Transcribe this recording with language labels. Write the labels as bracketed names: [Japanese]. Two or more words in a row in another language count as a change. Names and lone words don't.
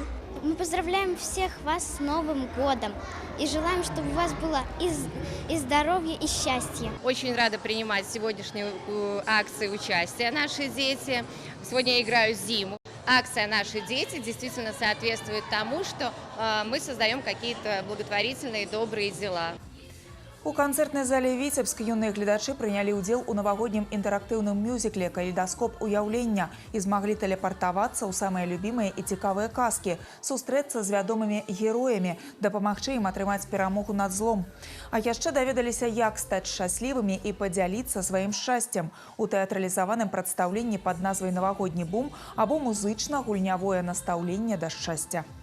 [Russian] Мы поздравляем всех вас с Новым годом и желаем, чтобы у вас было и здоровье, и счастье. Очень рада принимать в сегодняшней акции участие «Наши дети». Сегодня я играю зиму. Акция «Наши дети» действительно соответствует тому, что мы создаем какие-то благотворительные добрые дела. [Belarusian] У канцэртнай зале Віцебск юныя гледачы прынялі ўдзел у навагоднім інтэрактыўным мюзікле «Калейдаскоп уяўлення» і змаглі тэлепартавацца ў самыя любімыя і цікавыя казкі, сустрэцца з вядомымі героямі, дапамагчы ім атрымаць перамогу над злом. А яшчэ даведаліся, як стаць шчаслівымі і падзяліцца сваім шчасцем у тэатралізаваным прадстаўленні пад назвай «Навагодні бум» або музычна-гульнявое настаўленне да шчасця.